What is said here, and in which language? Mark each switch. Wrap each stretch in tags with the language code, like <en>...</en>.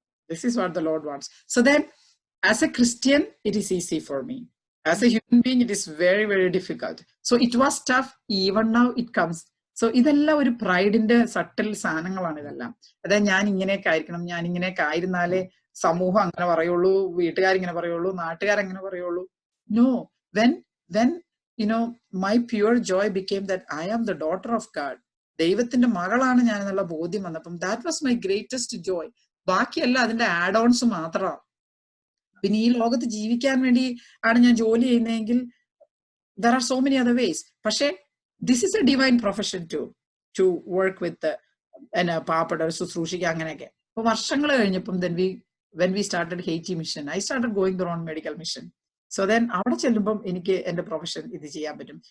<en>This is what the Lord wants. So then as a Christian it is easy for me. As a human being it is very very difficult. So it was tough. Even now it comes.</en> <ml>So ഇതെല്ലാം ഒരു പ്രൈഡിന്റെ subtle സാധനങ്ങളാണ് ഇതെല്ലാം. അതായത് ഞാൻ ഇങ്ങനെയൊക്കെ ആയിരിക്കണം, ഞാൻ ഇങ്ങനെയൊക്കെ ആയിരുന്നാലേ സമൂഹം അങ്ങനെ പറയുള്ളൂ, വീട്ടുകാരിങ്ങനെ പറയുള്ളൂ, നാട്ടുകാരെങ്ങനെ പറയുള്ളൂ.</ml> <en>No, when my pure joy became that I am the daughter of God.</en> <ml>ദൈവത്തിന്റെ മകളാണ് ഞാൻ എന്നുള്ള ബോധ്യം വന്നപ്പം</ml> <en>that was my greatest joy.</en> <ml>ബാക്കിയെല്ലാം അതിന്റെ ആഡ് ഓൺസ് മാത്രമാണ്. പിന്നെ ഈ ലോകത്ത് ജീവിക്കാൻ വേണ്ടി ആണ് ഞാൻ ജോലി ചെയ്യുന്നതെങ്കിൽ</ml> <en>there are so many other ways.</en> <ml>പക്ഷേ</ml> <en>this is a divine profession to work with</en> <ml>പാപ്പട ശുശ്രൂഷിക്കുക അങ്ങനെയൊക്കെ. അപ്പൊ വർഷങ്ങൾ കഴിഞ്ഞപ്പം</ml> <en>when we started Haiti mission, I started going their own medical mission. So then</en> <ml>അവിടെ ചെല്ലുമ്പം എനിക്ക് എന്റെ പ്രൊഫഷൻ ഇത് ചെയ്യാൻ പറ്റും.</ml>